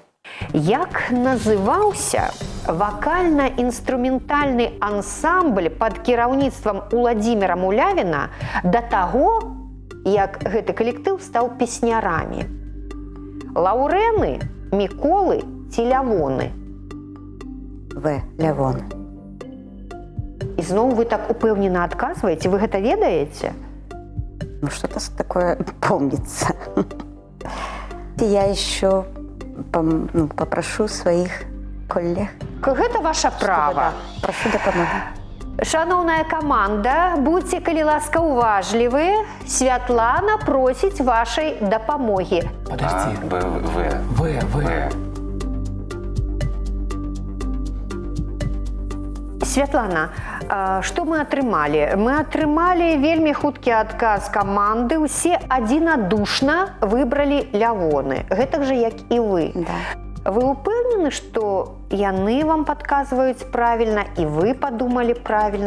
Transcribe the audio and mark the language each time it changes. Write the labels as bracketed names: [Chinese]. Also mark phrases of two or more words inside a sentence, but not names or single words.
[Belarusian] Як называўся вакальна-інструментальны ансамбль пад кіраўніцтвам Уладзіміра Мулявіна да таго, як гэты калектыў стаў песнярамі? Лаўрэны, Міколы ці Лявоны? В. Лявоны. І зноў вы так упэўнена адказваеце, вы гэта ведаеце? Ну, [Russian] что-то такое помнится. Я еще попрошу своих коллег. [Belarusian] Гэта ваша права. Прошу дапамогу. Шановная команда, будьте, калі ласка, уважлівы. Святлана просіць вашай дапамогі. [Russian] Подожди. В. [Belarusian] Святлана, Што мы атрымалі? Мы атрымалі вельмі хуткі адказ каманды. Усе адзінадушна выбралі лявоны. Гэтак жа, як і вы. Да. Вы ўпэўнены, што яны вам падказваюць правільна і вы падумалі правільна?